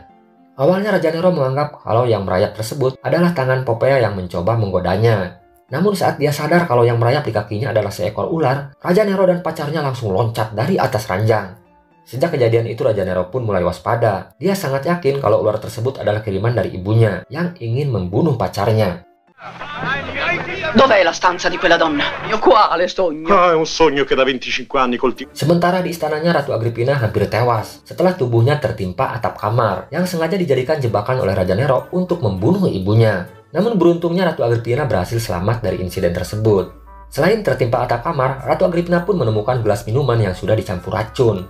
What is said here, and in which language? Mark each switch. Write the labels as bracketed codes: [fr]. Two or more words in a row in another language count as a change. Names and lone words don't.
[id] Awalnya Raja Nero menganggap kalau yang merayap tersebut adalah tangan Popea yang mencoba menggodanya. Namun saat dia sadar kalau yang merayap di kakinya adalah seekor ular, Raja Nero dan pacarnya langsung loncat dari atas ranjang. Sejak kejadian itu, Raja Nero pun mulai waspada. Dia sangat yakin kalau ular tersebut adalah kiriman dari ibunya yang ingin membunuh pacarnya. [it] Dov'è la stanza di quella donna? Mio quale sogno? Ah, è un sogno che da 25 anni coltivo. [id] Sementara di istananya Ratu Agrippina hampir tewas setelah tubuhnya tertimpa atap kamar yang sengaja dijadikan jebakan oleh Raja Nero untuk membunuh ibunya. Namun beruntungnya Ratu Agrippina berhasil selamat dari insiden tersebut. Selain tertimpa atap kamar, Ratu Agrippina pun menemukan gelas minuman yang sudah dicampur racun.